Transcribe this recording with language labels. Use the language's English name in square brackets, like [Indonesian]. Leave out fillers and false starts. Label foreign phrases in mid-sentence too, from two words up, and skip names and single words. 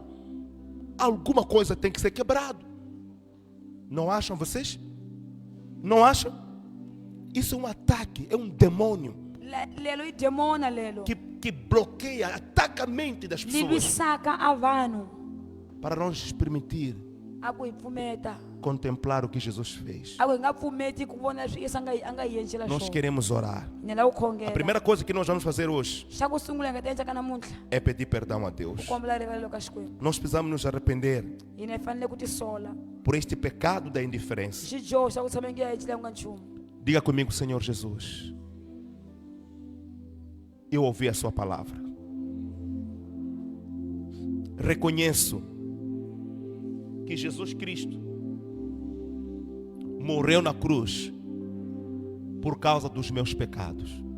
[Portuguese] Alguma coisa tem que ser quebrado. Não acham vocês? Não acham? Isso é um ataque, é um demônio [Tsonga] Lelo i demona lelo. [Portuguese] que bloqueia, ataca a mente das pessoas [Tsonga] Livisaka a vanhu. [Portuguese] para não nos permitir [Tsonga] A ku hi pfumeta. [Portuguese] contemplar o que Jesus fez. [Tsonga] A ku hi nga pfumeti ku vona leswi Yesu a nga hi endlela [Portuguese] Nós [Tsonga] swona. [Portuguese] queremos orar. [Tsonga] Ni lava ku [Portuguese] A [Tsonga] khongela. [Portuguese] primeira coisa que nós vamos fazer hoje [Tsonga] Xa ku sungula hi nga ta endlaka namuntlha. [Portuguese] é pedir perdão a Deus. [Tsonga] Ku kombela rivalelo ka Xikwembu. [Portuguese] Nós precisamos nos arrepender [Tsonga] Hina hi fanele ku ti sola. [Portuguese] por este pecado da indiferença. [Tsonga] Xidyoho xa ku tshama nge a endleriwanga nchumu. [Portuguese] Diga comigo, Senhor Jesus, eu ouvi a sua palavra. Reconheço que Jesus Cristo morreu na cruz por causa dos meus pecados.